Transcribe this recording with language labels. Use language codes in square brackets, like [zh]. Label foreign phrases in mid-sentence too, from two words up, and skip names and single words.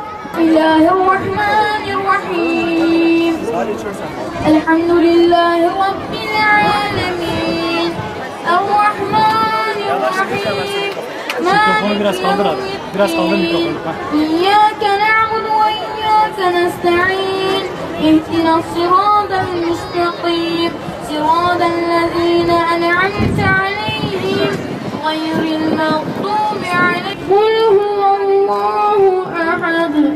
[ar] بسم الله الرحمن الرحيم. الحمد لله رب العالمين. الرحمن الرحيم. [tr] Mikrofonu biraz kaldır abi. Biraz kaldır mikrofonu. [ar] إياك نعبد وإياك نستعين. اهدنا الصراط المستقيم صراط الذين أنعمت عليهم غير المغضوب عليهم قل هو الله أحد